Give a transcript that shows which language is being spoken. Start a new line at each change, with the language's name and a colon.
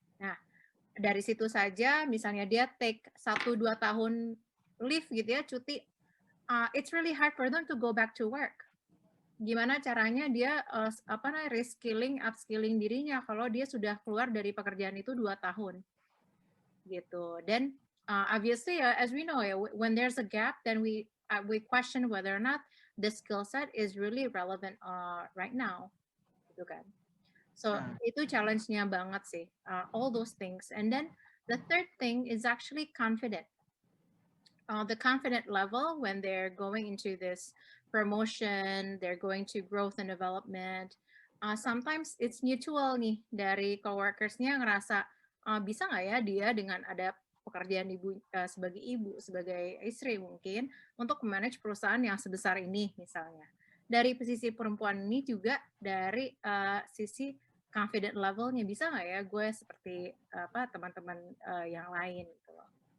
Indonesian: Nah, dari situ saja misalnya dia
English: take 1-2 tahun leave
Indonesian: gitu ya, cuti,
English: it's really hard for them to go back to work.
Indonesian: Gimana caranya dia reskilling, upskilling dirinya kalau dia sudah keluar dari pekerjaan itu 2 tahun gitu.
English: Dan obviously as we know when there's a gap, then we question whether or not the skill set is really relevant right now
Indonesian: gitu kan. So itu challenge-nya banget sih,
English: all those things. And then the third thing is actually confident. The confident level when they're going into this promotion, they're going to growth and development. Sometimes it's mutual
Indonesian: nih dari coworkers-nya ngerasa bisa nggak ya dia dengan ada pekerjaan ibu sebagai ibu, sebagai istri mungkin untuk manage perusahaan yang sebesar ini misalnya. Dari sisi perempuan ini juga dari sisi confident levelnya bisa nggak ya gue seperti teman-teman yang lain gitu loh.